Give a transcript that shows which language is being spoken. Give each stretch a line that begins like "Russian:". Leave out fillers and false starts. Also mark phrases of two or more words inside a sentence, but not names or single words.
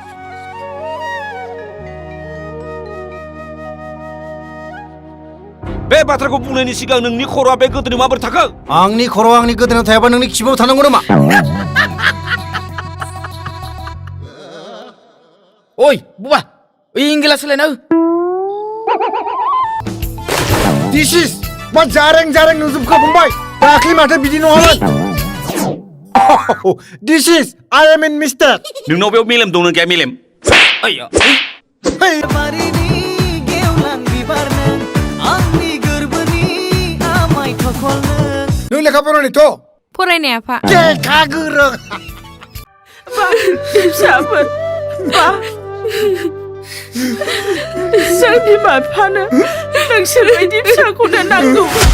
Bodo: बे बाथ्राखौ बुंनायनि सिगां नोंनि खर'आ बे गोदोनायाव माबोरै थाखो? आंनि खर'आ आंनि गोदोनायाव थायाबा नोंनि खिबुआव थानांगौ नामा? ओइ बुबा ओइ इंगिला सोलायना हो।
English: this is
Bodo: मा जारें जारें नुजोबखो फंबाय दाख्लि माथो बिदि नङामोन।
English: this is I am in mistake.
Bodo: नोंनाव बेयाव मेलेम दं ना गैया मेलेम? नों लेखा फरायनायथ' फरायनाय आफा लेखा गोरों फिसाफोर बा जों बिमा बिफानो नोंसोर बायदि फिसाखौनो नांगौ।